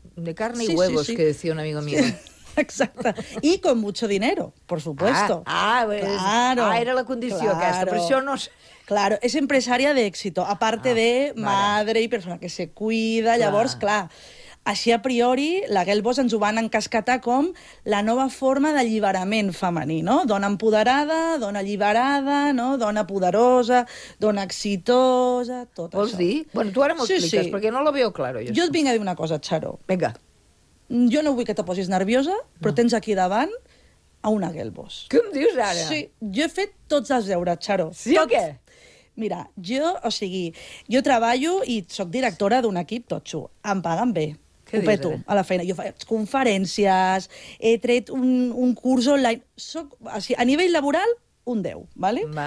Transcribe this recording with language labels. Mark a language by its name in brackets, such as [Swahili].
[Spanish] De carne y huevos, sí. Que decía un amigo mío. Sí. [Catalan] Exacte. [Spanish] I con mucho dinero, por supuesto. [Catalan] Era la condició aquesta, però això no... [Spanish] Claro, es empresaria d'èxito, aparte de madre y persona que se cuida, [Catalan] llavors, clar, així a priori, la girl boss ens ho van encascatar com la nova forma d'alliberament femení, no? Dona empoderada, dona alliberada, no? Dona poderosa, dona exitosa, tot això. Vols dir? Bueno, tu ara m'ho expliques, perquè [Spanish] no lo veo claro. [Catalan] Jo et vinc a dir una cosa, Charo. Vinga. Jo no vull que te posis nerviosa, però tens aquí davant a una girl boss. Què em dius ara? Sí, jo he fet tots els deures, Charo. Sí o què? Mira, jo treballo i sóc directora d'un equip totxo. Em paguen bé. Què ho peto a la feina. Jo faig conferències, he tret un curs online. A nivell laboral, un 10, ¿vale?